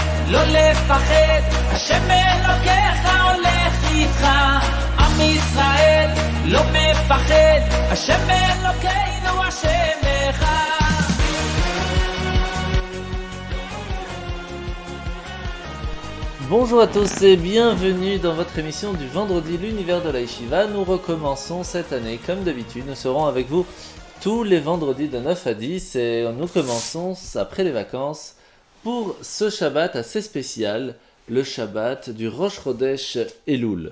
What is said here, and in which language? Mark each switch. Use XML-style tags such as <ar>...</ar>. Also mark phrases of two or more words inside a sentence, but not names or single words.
<he>לא לפחד, השם אלוקיך הולך איתך. עם ישראל לא מפחד, השם אלוקינו השם אחד.</he> <fr>Bonjour à tous et bienvenue dans votre émission du vendredi, l'univers de la Yeshiva. Nous recommençons cette année comme d'habitude, nous serons avec vous tous les vendredis de 9 à 10 et nous commençons après les vacances pour ce Shabbat assez spécial, le Shabbat du Rosh Chodesh Elul.</fr>